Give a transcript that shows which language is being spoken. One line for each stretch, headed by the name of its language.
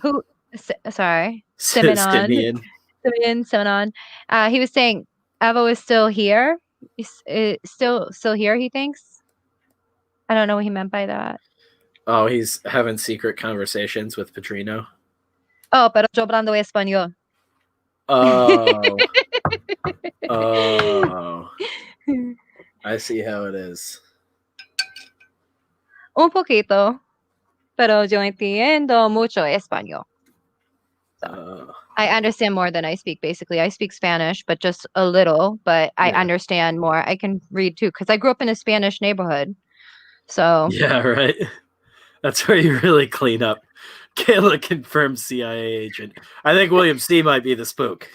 English: Who? Sorry. Simenon. Simenon. He was saying Evo is still here. He's still here, he thinks. I don't know what he meant by that. Oh, he's having secret conversations with Petrino.
Spanish: Oh, pero yo hablando español. Oh. Oh.
English: I see how it is.
Spanish: Un poquito, pero yo entiendo mucho español.
English: So, I understand more than I speak, basically. I speak Spanish, but just a little, but I understand more. I can read too, because I grew up in a Spanish neighborhood. So yeah, right. That's where you really clean up. Kayla confirmed CIA agent. I think William C. might be the spook.